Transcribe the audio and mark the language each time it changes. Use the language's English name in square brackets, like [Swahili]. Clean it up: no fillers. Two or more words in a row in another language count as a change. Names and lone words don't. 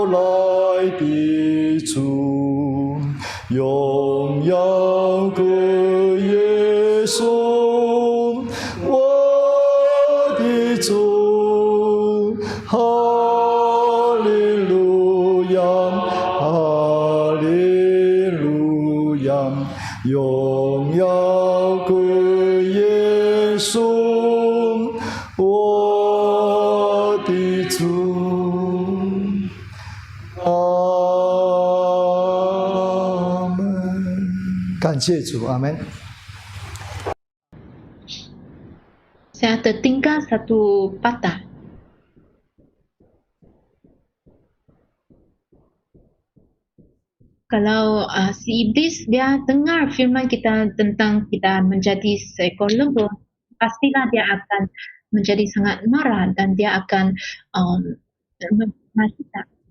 [Chinese] 来的主，荣耀归耶稣，我的主，哈利路亚，哈利路亚，荣耀归耶稣，我的主。阿门。感谢主，阿门。 [Indonesian] Saya tertinggal satu patah. Kalau si iblis dia dengar firman kita tentang kita menjadi seekor lembu, pastilah dia akan menjadi sangat marah dan dia akan memfitnah kita.